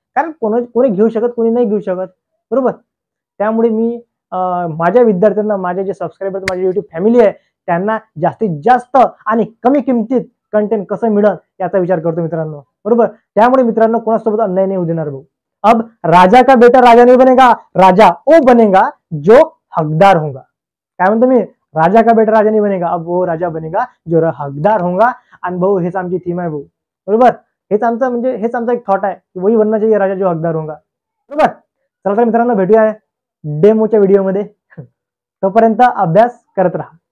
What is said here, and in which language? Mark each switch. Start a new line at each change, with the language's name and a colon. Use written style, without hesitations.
Marathi: कारण कोणी घेऊ शकत, कोणी नाही घेऊ शकत, बरोबर. त्यामुळे मी माझ्या विद्यार्थ्यांना, माझे जे सबस्क्रायबर, माझी युट्यूब फॅमिली आहे, त्यांना जास्तीत जास्त आणि कमी किमतीत कंटेंट कसं मिळेल याचा विचार करतो मित्रांनो, बरोबर. त्यामुळे मित्रांनो कोणासोबत अन्याय नाही होऊ देणार भाऊ.
Hindi: अब राजा का बेटा राजा नहीं बनेगा, राजा वो बनेगा जो हकदार होगा.
Marathi: काय म्हणतो मी,
Hindi: राजा का बेटा राजा नहीं बनेगा, अब वो राजा बनेगा जो हकदार होगा.
Marathi: आणि भाऊ हेच आमची थीम आहे भाऊ, बरोबर. हेच आमचा एक थॉट आहे की
Hindi: वही बनना चाहिए राजा जो हकदार होगा,
Marathi: बरोबर. चला तर मित्रांनो भेटूया डेमोच्या व्हिडिओमध्ये, तोपर्यंत अभ्यास करत राहा.